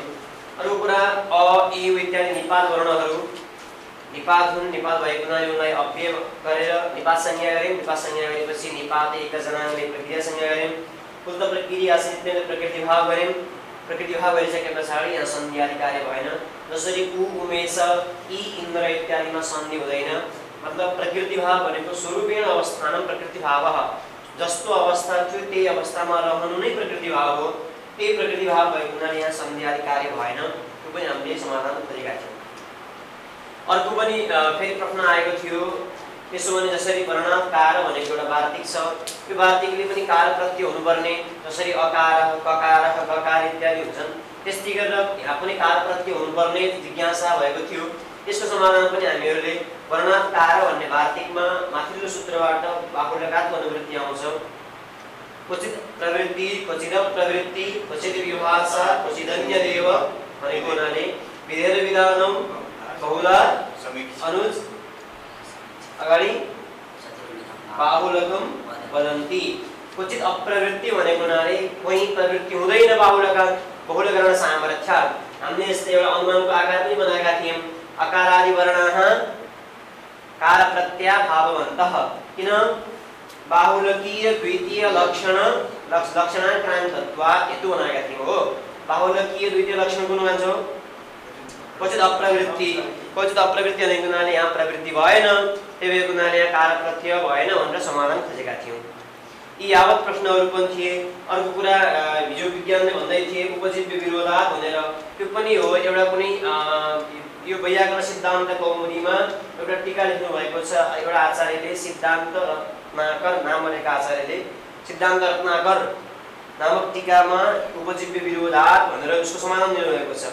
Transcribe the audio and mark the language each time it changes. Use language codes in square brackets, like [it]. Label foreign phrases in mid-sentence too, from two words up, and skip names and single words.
[ne] अर्को कुरा अ ए इत्यादि निपात वर्णहरू निपात हुन्, निपात भएको हुनाले उनलाई अव्यय गरेर निपात संज्ञा गर्यौं। निपात संज्ञा गरेपछि निपात एकजनाले प्रक्रिया संज्ञा गर्यौं। कुल प्रक्रिया सहितले प्रकृति भाव गर्यौं। प्रकृति भाव गरिसके पछाडि यहाँ सन्धि आदि कार्य भएन। जसरी उ उमेश ई इन्द्र इत्यादिमा सन्धि हुँदैन। मतलब प्रकृति भाव भनेको [sa] स्वरूपेण अवस्थानं प्रकृति भावः, [ne] जस्तो अवस्था थियो त्यही अवस्थामा रहनु नै प्रकृति भाव हो। त्यही प्रकृति भाव भएको हुनाले यहाँ सन्धि आदि कार्य भएन। त्यो पनि हामीले समाधान खोजेका थियौं। अर्को पनि फेरि प्रश्न आएको थियो, त्यसो भने जसरी वर्णाकार भनेको एउटा वार्तिक छ, यो वार्तिकले पनि कार प्रत्यय हुनुपर्ने, जसरी अकार ककार गकार इत्यादि हुन्छन्, त्यस्तै गरेर यहाँ पनि कार प्रत्यय हुनुपर्ने जिज्ञासा भएको थियो। त्यसको समाधान पनि हामीहरूले वर्णाकार भन्ने वार्तिकमा माथिल्लो सूत्रबाट बाहुल्यकात्व अनुवृत्ति आउँछ। [sa] क्वचित प्रवृत्ति क्वचित प्रवृत्ति क्वचित विभाषा क्वचिदन्यदेव [ne] भनेको हुनाले [sa] विधेय विधानम बहुला अनुज अगाडि बाहुलकम वदन्ति। क्वचित अप्रवृत्ति [ne] भनेको हुनाले कोही प्रवृत्ति हुँदैन [sa] बाहुलका बहुलकरण सामर्थ्यात्। [ne] हामीले यस्तै एउटा अनुमानको आकार पनि बनाएका थियौं। [sa] अकारादि वर्णाः कार प्रत्यय भाववन्तः। [ne] किन [sa] बाहुलकीय द्वितीय लक्षणाक्रान्तत्वात् [ne] हेतु बनाएका थियौं हो। बाहुलकीय द्वितीय लक्षण कुन भन्छौ? [sa] क्वचित अप्रवृत्ति। क्वचित अप्रवृत्ति [ne] भनेको हुनाले यहाँ प्रवृत्ति भएन, त्यही भएको हुनाले यहाँ कार प्रत्यय भएन भनेर समाधान खोजेका थियौं। यी यावत प्रश्नहरू पनि थिए। अर्को कुरा हिजो विज्ञानले भन्दै थिए [sa] उपजीव्य विरोधात् [ne] भनेर, त्यो पनि हो। एउटा कुनै यो वैयाकरण सिद्धान्त कौमुदीमा एउटा टीका लेख्नु भएको छ एउटा आचार्यले, सिद्धान्त रत्नाकर नामका आचार्यले सिद्धान्त रत्नाकर नामक टीकामा [sa] उपजीव्य विरोधात् [ne] भनेर उसको समाधान दिनुभएको छ।